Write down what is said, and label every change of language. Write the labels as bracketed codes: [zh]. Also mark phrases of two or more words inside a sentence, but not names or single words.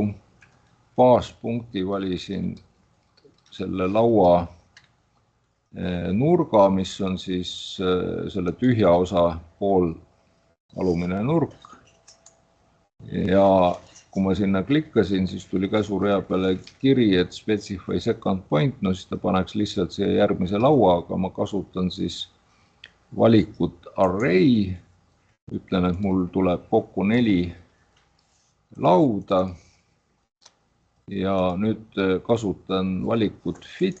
[et] Baaspunkti valisin selle laua nurga, mis on siis selle tühja osa pool alumine nurk. Ja kui ma sinna klikkasin, siis tuli käsurea peale kiri, et [en] specify second point, [et] siis ta paneks lihtsalt siia järgmise laua, aga ma kasutan siis valikut array. Ütlen, et mul tuleb kokku 4 lauda ja nüüd kasutan valikut fit